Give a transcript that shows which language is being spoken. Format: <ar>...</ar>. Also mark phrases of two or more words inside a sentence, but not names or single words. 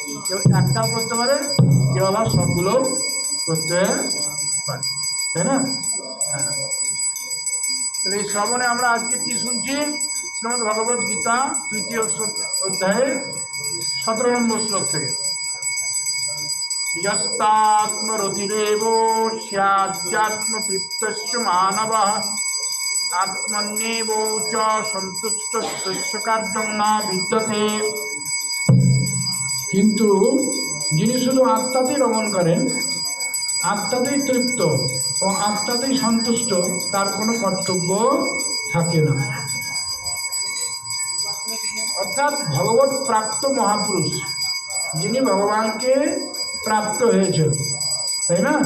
<bn>কেউ একটাও করতে পারে, কেউ আবার সবগুলো করতে পারে, তাই না? হ্যাঁ, তাহলে এই শ্রবণে আমরা আজকে কি শুনছি, শ্রীমদ্ ভগবত গীতা 3য় অধ্যায়ে 17 নম্বর শ্লোক থেকে।</bn> <sa>यस्तात्मरतिरेव स्याद्यात्मतृप्तस्य मानवः आत्मन्येव च सन्तुष्टस्य कार्यं न विद्यते।</sa> <bn>কিন্তু যিনি শুধু আত্মাতেই রমণ করেন, আত্মাতেই তৃপ্ত ও আত্মাতেই সন্তুষ্ট, তার কোনো কর্তব্য থাকে না। অর্থাৎ ভগবত প্রাপ্ত মহাপুরুষ, যিনি ভগবানকে প্রাপ্ত হয়েছেন, তাই না?</bn>